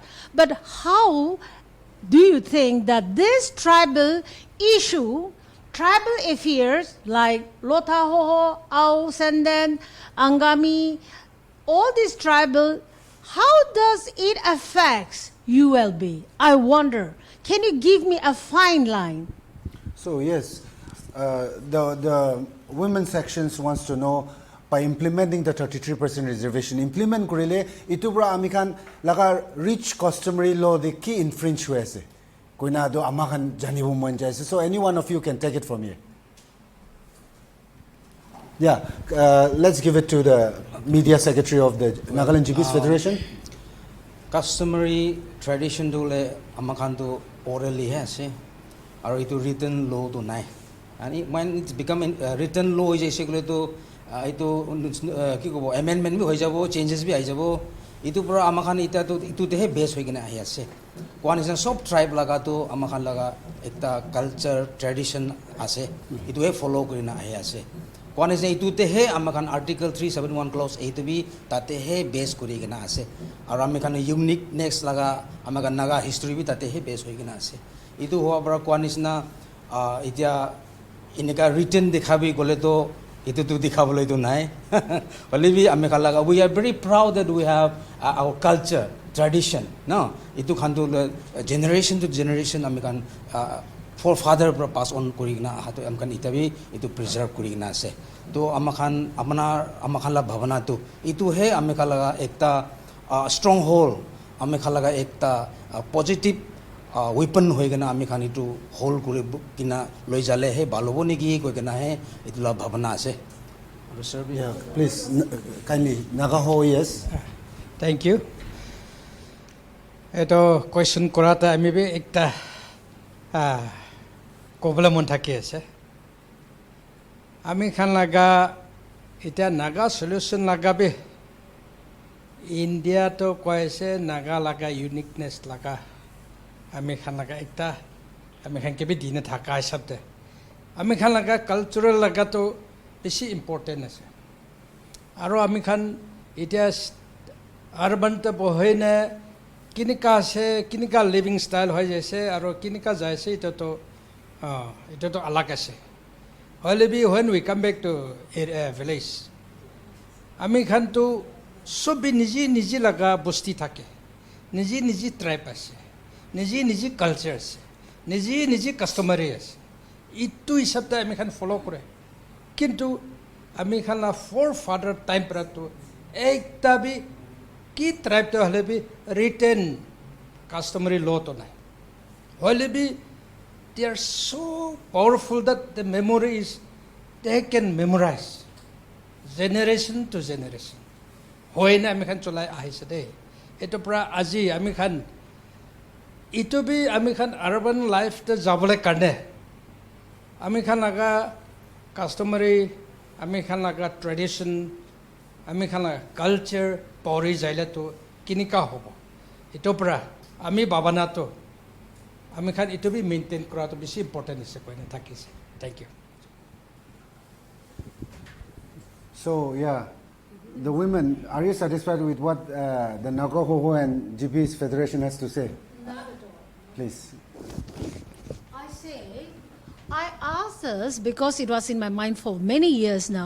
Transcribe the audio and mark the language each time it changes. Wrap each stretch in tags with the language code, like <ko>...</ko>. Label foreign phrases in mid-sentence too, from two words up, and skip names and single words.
<en>But how do you think that this tribal issue, tribal affairs like Lotahoho, Ao, Senden, Angami, all these tribal, how does it affect ULB? I wonder. Can you give me a fine line? So yes, the women sections wants to know by implementing the 33% reservation,</en> <nag>implement kurile itu bra amikhan laga rich customary law de ki infringe hue ase koina do amakhan janibu mon jaise.</nag> <en>So any one of you can take it from here. Yeah, let's give it to the media secretary of the Nagaland GPs Federation.</en> <nag>Customary tradition dole amakanto</nag> <en>orally has</en> <nag>or it</nag> <en>written law</en> <nag>to nai.</nag> <en>And when it's become written law</en> <nag>is basically to itu ki kobo amendment bi hoi jabo, changes bi ai jabo. Itu pura amakhan ita to itu dehe base hoi kena ahi ase.</nag> <en>One is a sub tribe</en> <nag>laga to amakhan laga ekta</nag> <en>culture tradition</en> <nag>ase. Itu he follow kurina ahi ase.</nag> <en>One is</en> <nag>itu tehe amakhan</nag> <en>article 371 clause 8</en> <nag>bi tate he base kuri kena ase. Aru amakhan uniqueness laga amakhan</nag> <en>naga history</en> <nag>bi tate he base hoi kena ase. Itu hoa pura</nag> <en>one is</en> <nag>na itia ineka written dekhabi gole to itu tu dikhaboloi to nai. Olivi amakhan laga</nag> <en>we are very proud that we have our culture tradition.</en> <nag>No, itu khandu</nag> <en>generation to generation</en> <nag>amakhan forefather</nag> <en>pass on</en> <nag>kurigna hato amkan itabi itu preserve kurigna ase to amakhan la bhavana to itu he amekala ekta stronghold amekala ekta</nag> <en>positive weapon</en> <nag>hoigena amikhan itu hold kuri kina loi jale he balobo niki koi kena he itu la bhavana ase.</nag> <en>Yeah, please kindly Nagaho, yes. Thank you.</en> <nag>Eto question korata ami be ekta problem on thaki ase. Ami khan laga ita Naga solution laga be India to koise Naga laga uniqueness laga ami khan laga ekta ami khan ke be dine thaka sabde ami khan laga cultural laga to beshi important ase aro ami khan ita urban to bohine kinika living style hoy jaise aro kinika jaise ito to alag ase.</nag> <en>Only when we come back to a village,</en> <nag>ami khan to sobi niji laga bosti thake, niji tribe ase, niji culture ase, niji customary ase. Itu hisabta ami khan follow kore. Kintu ami khan la forefather time pra to ekta bi ki tribe to hale bi</nag> <en>written customary law</en> <nag>to nai. Hole bi</nag> <en>they are so powerful that the memory is, they can memorize generation to generation.</en> <nag>Hoy na ami khan cholai ahise de. Ito pra aji ami khan ito bi ami khan urban life te jabole karne. Ami khan laga customary, ami khan laga tradition, ami khan laga culture pori jaile to kinika hobo. Ito pra ami babana to ami khan ito bi maintain kora to beshi important ise koina thakise.</nag> <en>Thank you. So yeah, the women, are you satisfied with what the Nagaho and GPs Federation has to say? Not at all. Please. I asked this because it was in my mind for many years now.</en>